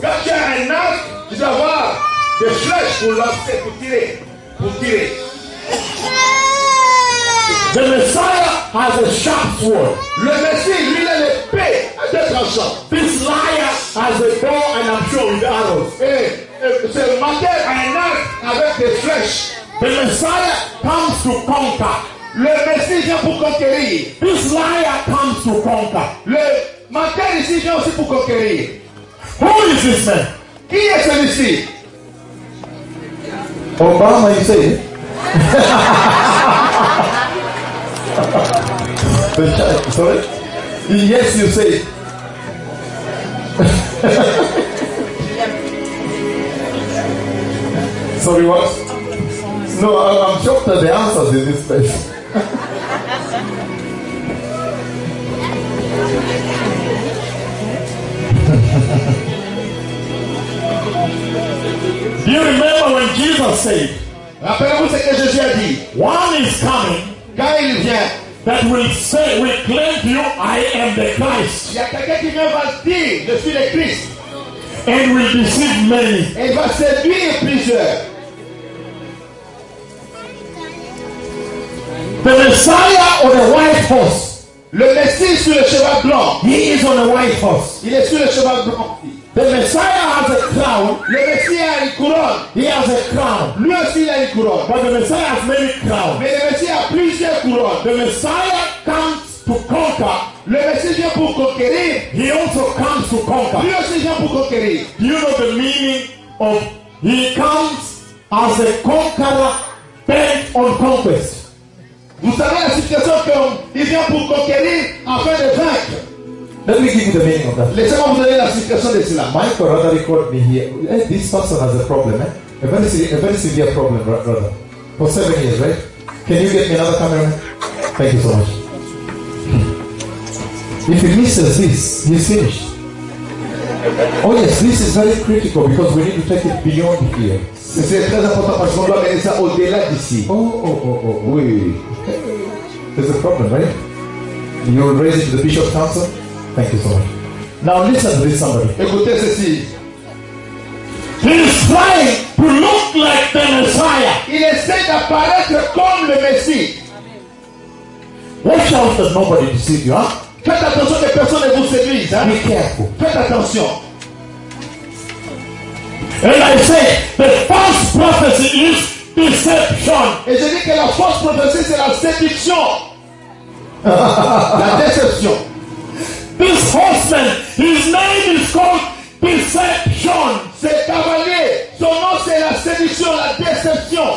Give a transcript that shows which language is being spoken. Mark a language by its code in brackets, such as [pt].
[fr] Quand tu as un arc, tu dois avoir des flèches pour lancer, pour tirer, pour tirer. [en] The Messiah has a sharp sword. [fr] Le Messie, lui, il a l'épée à deux tranchants. [en] This liar has a bow and I'm sure with arrows. [fr] Et ce menteur a un arc avec des flèches. [en] The Messiah comes to conquer. [fr] Le Messie vient pour conquérir. [en] This liar comes to conquer. [fr] Le menteur ici vient aussi pour conquérir. [en] Who is this man? [fr] Qui est celui-ci? [en] Obama, you say. Sorry? Yes, you say. Sorry, what? No, I'm shocked at the answers in this place. Do you remember when Jesus said, [fr] rappelez-vous ce que Jésus a dit. [en] One is coming. [fr] Quand il vient, [en] that will say, will claim to you, I am the Christ. [fr] Il y a quelqu'un qui vient va dire, je suis le Christ. [en] And will deceive many. [fr] Et il va séduire plusieurs. [en] The Messiah on a white horse. [fr] Le Messie sur le cheval blanc. [en] He is on a white horse. [fr] Il est sur le cheval blanc. [en] The Messiah has a crown. [fr] Le Messie a une couronne. [en] He has a crown. [fr] Lui aussi a une couronne. [en] But the Messiah has many crowns. [fr] Mais le Messie a plusieurs couronnes. [en] The Messiah comes to conquer. [fr] Le Messie vient pour conquérir. [en] He also comes to conquer. [fr] Lui aussi vient pour conquérir. [en] Do you know the meaning of he comes as a conqueror bent on conquest? [fr] Vous savez la situation qu'il vient pour conquérir afin de vaincre. [en] Let me give you the meaning of that. [fr] Laissez-moi vous donner la situation de cela. [en] Michael rather recalled me here. Hey, this person has a problem, eh? A very severe problem, brother. For 7 years, right? Can you get me another camera? Thank you so much. If he misses this, he's finished. Oh yes, this is very critical because we need to take it beyond here. [fr] C'est très important parce qu'on doit mener ça au-delà d'ici. [en] Oh, oui. There's a problem, right? You're raising the bishop council? Thank you so much. Now listen to this somebody. [fr] Écoutez ceci. [en] He is trying to look like the Messiah. [fr] Il essaie d'apparaître comme le Messie. [en] Watch out that nobody deceives you, huh? [fr] Faites attention que personne ne vous séduise, hein? [en] Be careful. [fr] Faites attention. [en] And I say, the false prophecy is deception. [fr] Et je dis que la fausse prophétie, c'est la séduction. La déception. [en] This horseman, his name is called deception. [fr] Ce cavalier, son nom c'est la séduction, la déception.